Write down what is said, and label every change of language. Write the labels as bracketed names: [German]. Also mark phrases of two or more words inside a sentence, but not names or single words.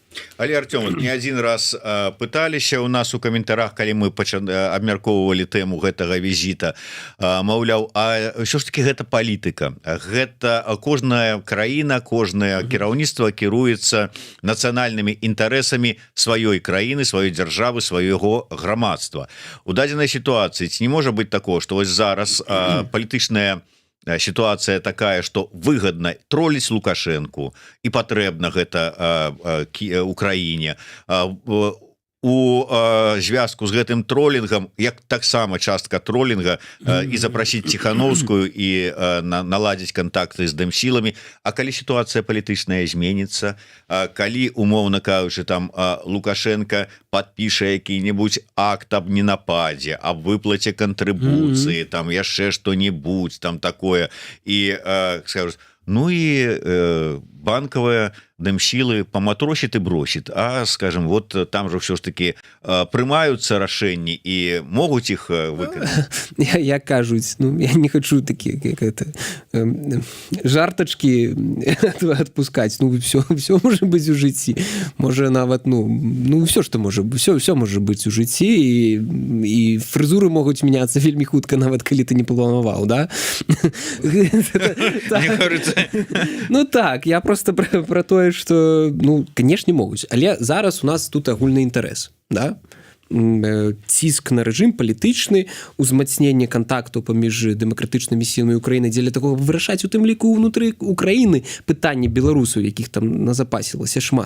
[Belarusian] Але, Артём, [Russian] не один раз [Belarusian] пыталіся у нас у каментарах, калі мы абмяркоўвалі тэму гэтага візіта, маўляў, а ўсё ж таки гэта палітыка. Гэта кожная краіна, кожнае кіраўніцтва кіруецца нацыянальнымі інтарэсамі сваёй краіны, сваёй дзяржавы, свайго грамадства. У дадзенай сітуацыі ці не можа быць такое, што вось зараз палітычная [Russian] ситуация такая, что выгодно троллить Лукашенко [Belarusian] и патрэбна гэта Украине. У звязку з гэтым троллінгам, як таксама частка троллінга, і запрасіць Ціхановскую і наладзіць контакты з дэмсіламі. А калі сітуацыя палітычная зменіцца, калі, умоўна кажучы, там Лукашенко падпіша які-небудзь акт аб ненападзе, аб выплаце кантрыбуцыі, там яшчэ што-небудзь там такое, і скажуць, ну і банковая дэмсілы паматросіць і бросіць, а, скажем, [Russian] вот там же все ж таки [Belarusian] прымаюцца рашэнні і могуць іх выканаць. Я кажуць, ну, [Russian] я не хочу такие, как это, жартачки отпускать. [Belarusian] Ну, [Russian] все может быть [Belarusian] у жыцці. Можа нават, ну, [Russian] все, что может, все может быть [Belarusian] у жыцці, і фрызуры могуць мяняцца вельмі хутка, нават калі ты не планаваў, да? [Russian] Ну так, я просто про тое, что, ну, конечно, [Belarusian] могуць, але зараз у нас тут агульны інтарэс, да? Ціск на рэжым палітычны, узмацненне кантактаў паміж дэмакратычнымі сіламі Украіны дзеля такого вырашаць у тым ліку ўнутры Украіны пытанні беларусаў, якіх там назапасілася шмат.